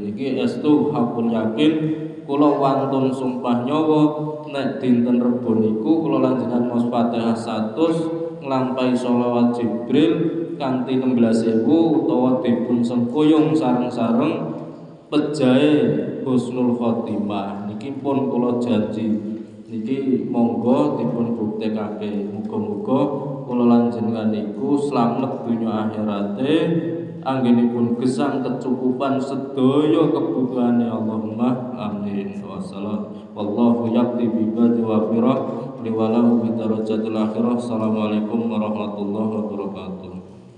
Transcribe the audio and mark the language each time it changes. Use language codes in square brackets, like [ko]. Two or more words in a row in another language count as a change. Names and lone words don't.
[jv] Niki estu hakun yakin kula wantun sumpah nyawa nek dinten Rebo niku kula lanjenengan maos Fatihah 100 nglampahi sholawat Jibril kanthi 16.000 utawa dipun sengkuyung sareng-sareng pejahe [ar] حسن الخاتمة. [jv] Niki pun kula janji niki monggo dipun buktekake. Muga-muga kula lanjenengan niku slamet donya akhirate anggenipun gesang kecukupan sedaya kebutuhane. [ar] اللهم آمين. Wassalam wallahu yaqdi bi badi wa firah liwalahu bi darajatil akhirah. السلام عليكم ورحمة الله وبركاته.